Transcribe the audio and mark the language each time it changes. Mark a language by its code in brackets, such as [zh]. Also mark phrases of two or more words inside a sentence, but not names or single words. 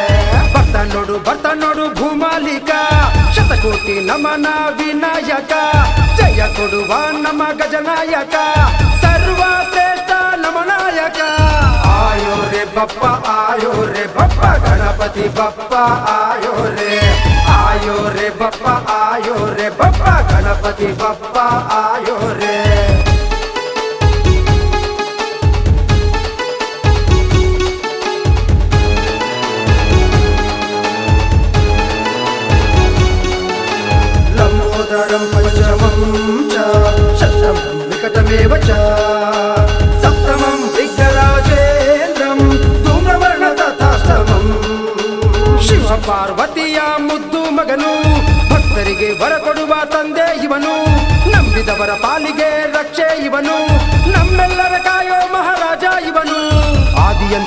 [kn] ಭಕ್ತ ನೋಡು ಭೂಮಾಲಿಕಾ ಶತಕೋಟಿ ನಮನ ವಿನಾಯಕ ಜಯ ಕೊಡುವ ನಮ ಗಜನಾಯಕ ಸರ್ವಶ್ರೇಷ್ಠ ನಮನಾಯಕ [hi] आयो रे बप्पा गणपति बप्पा आयो रे [kn] बप्पा गणपति बप्पा आयो रे। [sa] लंबोदरं पंचमं च षष्ठं विकटमेव च सप्तमं विघ्नराजेन्द्रं धूम्रवर्ण तथाष्टमं [kn] ಶಿವ ಪಾರ್ವತಿಯ ಮುದ್ದು ಮಗನು ಭಕ್ತರಿಗೆ ವರ ಕೊಡುವ ತಂದೆ ಇವನು ನಂಬಿದವರ ಪಾಲಿಗೆ ರಕ್ಷೆ ಇವನು ನಮ್ಮೆಲ್ಲರ ಕಾಯೋ ಮಹಾರಾಜ ಇವನು ಆದಿಯಂತ